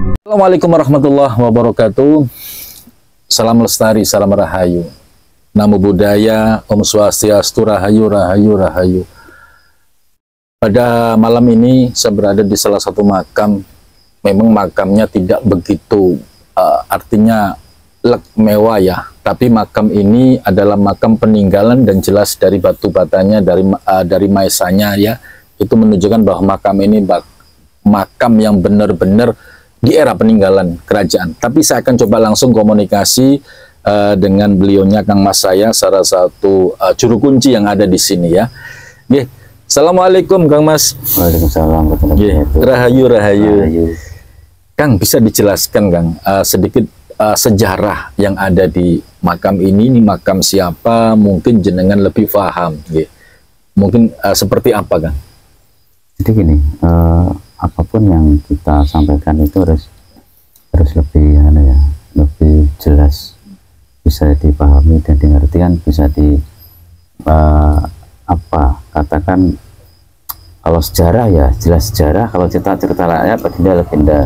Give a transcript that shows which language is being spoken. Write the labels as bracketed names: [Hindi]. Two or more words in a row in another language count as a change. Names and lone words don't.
[Arabic] السلام عليكم ورحمة الله وبركاته. [Indonesian] Salam lestari, salam rahayu. [Pali] Namo Buddhaya, [Sanskrit] Om Swastiastu, [Indonesian] rahayu, rahayu, rahayu. Pada malam ini saya berada di salah satu makam. Memang makamnya tidak begitu artinya mewah ya, tapi makam ini adalah makam peninggalan dan jelas dari batu batanya, dari maesanya ya, itu menunjukkan bahwa makam ini makam yang benar-benar di era peninggalan kerajaan. Tapi saya akan coba langsung komunikasi dengan beliaunya, Kang Mas, saya salah satu juru kunci yang ada di sini ya. Nggih. Assalamualaikum Kang Mas. Waalaikumsalam. Rahayu, rahayu. Kang, bisa dijelaskan Kang sedikit sejarah yang ada di makam ini makam siapa, mungkin jenengan lebih paham nggih. Mungkin seperti apa Kang? Jadi gini, apapun yang kita sampaikan itu harus lebih lebih jelas, bisa dipahami dan dimengertikan, bisa katakan, kalau sejarah ya jelas sejarah, kalau cerita rakyat legenda.